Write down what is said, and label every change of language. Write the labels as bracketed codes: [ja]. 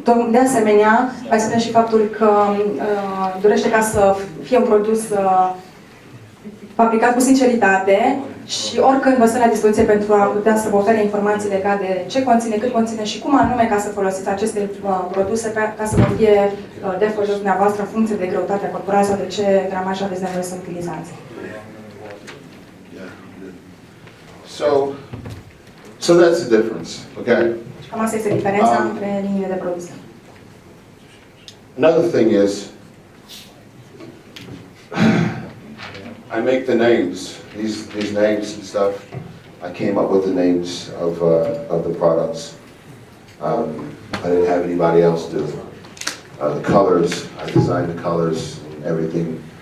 [ro] De asemenea, mai spune și faptul că dorește ca să fie un produs fabricat cu sinceritate și oricând vă stă la dispoziție pentru a putea să vă ofere informații legate de ce conține, cât conține și cum anume ca să folosiți aceste produse ca să vă fie de folos dumneavoastră în funcție de greutatea corporală sau de ce gramaj aveți nevoie să utilizați. [en] So that's the difference, okay? [ro] Cam asta este diferența între liniile de produse. [en] Another thing is, I make the names, these names and stuff. I came up with the names of the products. I didn't have anybody else do. The colors, I designed the colors and everything.